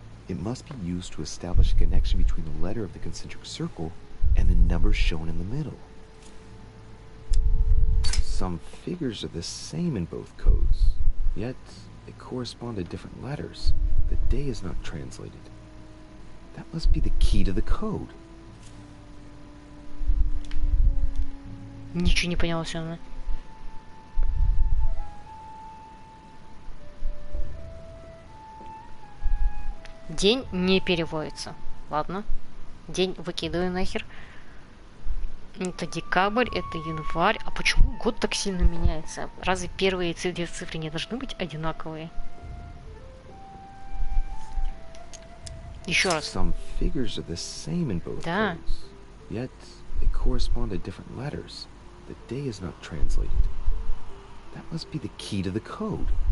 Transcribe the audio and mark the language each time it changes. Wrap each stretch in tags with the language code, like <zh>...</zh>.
<en>It must be used to establish a connection between the letter of the concentric circle and the numbers shown in the middle. Some figures are the same in both codes, yet they correspond to different letters. The day is not translated. That must be the key to the code.</en> <ru>Ничего не поняла все равно. День не переводится. Ладно. День выкидываю нахер. Это декабрь, это январь. А почему год так сильно меняется? Разве первые 2 цифры не должны быть одинаковые? Еще раз.</ru> <en>Some figures are the same in both</en> <ru>Да.</ru> <en>codes, yet they correspond to different letters. The day is not translated. That must be the key to the code.</en>